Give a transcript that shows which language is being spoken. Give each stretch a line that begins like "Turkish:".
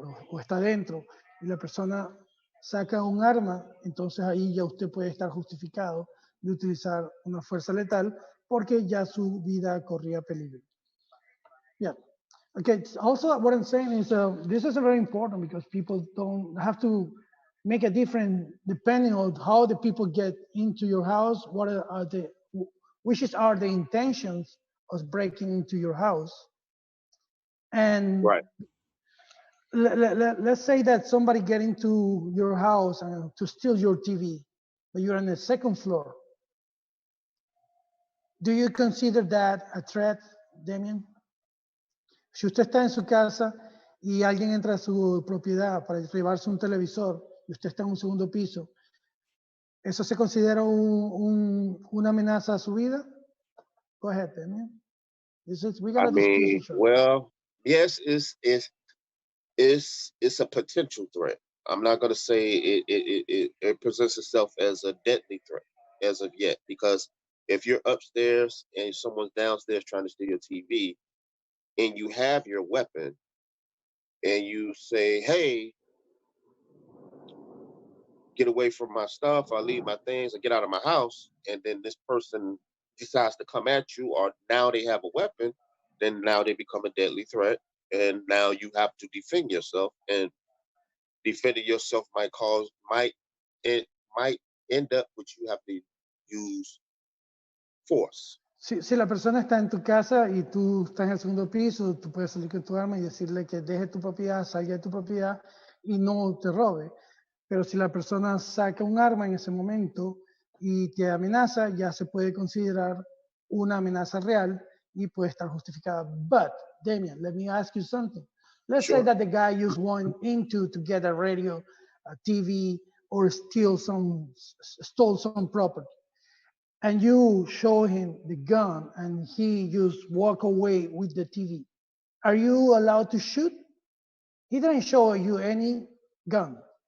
Spanish: o está dentro y la persona saca un arma, entonces ahí ya usted puede estar justificado de utilizar una fuerza letal porque ya su vida corría peligro.
English: Yeah. Okay. Also, what I'm saying is this is very important because people don't have to make a difference depending on how the people get into your house. What are the which are the intentions of breaking into your house? And right. let's say that somebody get into your house and to steal your TV, but you're on the second floor. Do you consider that a threat, Damien?
Spanish: Si usted está en su casa y alguien entra a su propiedad para llevarse un televisor y usted está en un segundo piso, ¿eso se considera una amenaza a su vida?
English: Go ahead, Damien. We're I gonna discuss mean, each other. well, yes, it's a potential threat. I'm not going to say it presents itself as a deadly threat as of yet, because if you're upstairs and someone's downstairs trying to steal your TV and you have your weapon and you say, hey, get away from my stuff, I leave my things, and get out of my house, and then this person decides to come at you, or now they have a weapon, then now they become a deadly threat, and now you have to defend yourself, and defending yourself might end up with you have to use force.
Spanish: Si la persona está en tu casa y tú estás en el segundo piso, tú puedes salir con tu arma y decirle que deje tu propiedad, salga de tu propiedad y no te robe. Pero si la persona saca un arma en ese momento y te amenaza, ya se puede considerar una amenaza real y puede estar justificada.
English: But, Damien, let me ask you something. Let's say that the guy used one into to get a radio, a TV, or stole some property. And you show him the gun and he just walk away with the TV. Are you allowed to shoot? He didn't show you any gun.